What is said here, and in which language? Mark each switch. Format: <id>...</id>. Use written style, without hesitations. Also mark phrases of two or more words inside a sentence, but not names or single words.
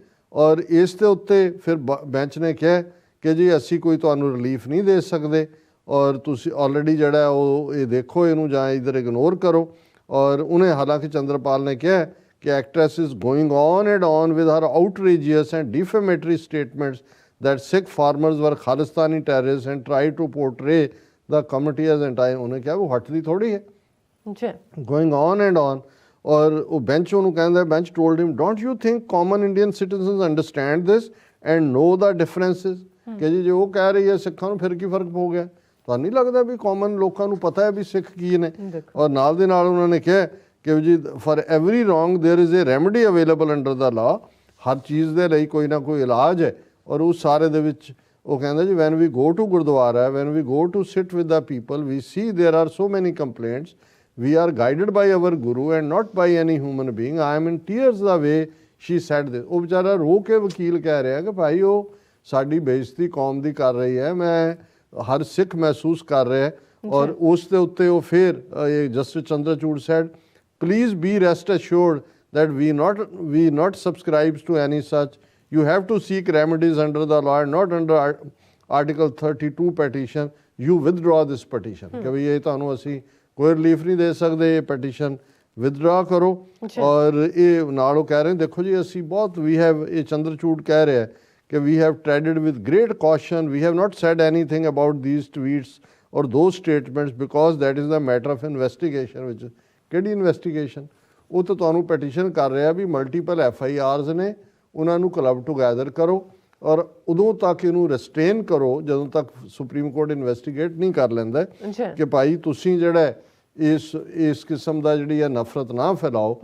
<pa>ਔਰ ਇਸ ਦੇ ਉੱਤੇ ਫਿਰ ਬੈਂਚ ਨੇ ਕਿਹਾ ਕਿ ਜੀ ਅਸੀਂ ਕੋਈ ਤੁਹਾਨੂੰ ਰਿਲੀਫ ਨਹੀਂ ਦੇ ਸਕਦੇ ਔਰ ਤੁਸੀਂ ਆਲਰੇਡੀ ਜਿਹੜਾ ਉਹ ਇਹ ਦੇਖੋ ਇਹਨੂੰ ਜਾਂ ਇਧਰ ਇਗਨੋਰ ਕਰੋ। ਔਰ ਉਹਨੇ ਹਾਲਾਂਕਿ ਚੰਦਰਪਾਲ ਨੇ ਕਿਹਾ ਕਿ</pa> <en>actress is going on and on with her outrageous and defamatory statements that Sikh farmers were Khalistani terrorists and tried to portray the community as anti।</en> <hi>उन्हें क्या वो हटती थोड़ी है,</hi> <en>going on and on।</en> <hi>और वो bench उन्होंने कहता है,</hi> <en>bench told him, don't you think common Indian citizens understand this and know the differences?</en> <hi>कि जी जो वो कह रही है सिखों</hi> <pa>ਨੂੰ ਫਿਰ ਕੀ ਫਰਕ ਹੋ ਗਿਆ, ਤੁਹਾਨੂੰ ਨਹੀਂ ਲੱਗਦਾ ਵੀ ਕਾਮਨ ਲੋਕਾਂ ਨੂੰ ਪਤਾ ਹੈ ਵੀ ਸਿੱਖ ਕੀ ਨੇ। ਔਰ ਨਾਲ ਦੇ ਨਾਲ ਉਹਨਾਂ ਨੇ ਕਿਹਾ ਕਿ ਜੀ</pa> <en>for every wrong there is a remedy available under the law।</en> <pa>ਹਰ ਚੀਜ਼ ਦੇ ਲਈ ਕੋਈ ਨਾ ਕੋਈ ਇਲਾਜ ਹੈ। ਔਰ ਉਸ ਸਾਰੇ ਦੇ ਵਿੱਚ ਉਹ ਕਹਿੰਦਾ ਜੀ</pa> <en>when we go to Gurdwara, when we go to sit with the people, we see there are so many complaints, we are guided by our Guru and not by any human being. I am in tears the way she said this.</en> <pa>ਉਹ ਵਿਚਾਰਾ ਰੋ ਕੇ ਵਕੀਲ ਕਹਿ ਰਿਹਾ ਕਿ ਭਾਈ ਉਹ ਸਾਡੀ ਬੇਇੱਜ਼ਤੀ ਕੌਮ ਦੀ ਕਰ ਰਹੀ ਹੈ, ਮੈਂ ਹਰ ਸਿੱਖ ਮਹਿਸੂਸ ਕਰ ਰਿਹਾ। ਔਰ ਉਸ ਦੇ ਉੱਤੇ ਉਹ ਫਿਰ</pa> <en>Justice Chandrachud said, please be rest assured that we not subscribes to any such, you have to seek remedies under the law and not under article 32 petition, you withdraw this petition।</en> <hi>कि भाई ये</hi> <pa>ਤੁਹਾਨੂੰ ਅਸੀਂ ਕੋਈ ਰਿਲੀਫ ਨਹੀਂ ਦੇ ਸਕਦੇ, ਇਹ</pa> <en>petition withdraw</en> <pa>ਕਰੋ। ਔਰ ਇਹ ਨਾਲ ਉਹ ਕਹਿ ਰਹੇ ਦੇਖੋ ਜੀ ਅਸੀਂ ਬਹੁਤ we have, ਇਹ ਚੰਦਰਚੂੜ ਕਹਿ ਰਿਹਾ ਕਿ</pa> <en>we have treaded with great caution, we have not said anything about these tweets or those statements because that is the matter of investigation।</en> <pa>which ਕਿਹੜੀ ਇਨਵੈਸਟੀਗੇਸ਼ਨ, ਉਹ ਤਾਂ ਤੁਹਾਨੂੰ ਪੈਟੀਸ਼ਨ ਕਰ ਰਿਹਾ ਵੀ</pa> <en>multiple FIRs</en> <pa>ਨੇ, ਉਹਨਾਂ ਨੂੰ</pa> <en>club together</en> <pa>ਕਰੋ ਔਰ ਉਦੋਂ ਤੱਕ ਇਹਨੂੰ ਰੈਸਟੇਨ ਕਰੋ ਜਦੋਂ ਤੱਕ ਸੁਪਰੀਮ ਕੋਰਟ ਇਨਵੈਸਟੀਗੇਟ ਨਹੀਂ ਕਰ ਲੈਂਦਾ ਕਿ ਭਾਈ ਤੁਸੀਂ ਜਿਹੜਾ ਇਸ ਕਿਸਮ ਦਾ ਜਿਹੜੀ ਹੈ ਨਫ਼ਰਤ ਨਾ ਫੈਲਾਓ।</pa>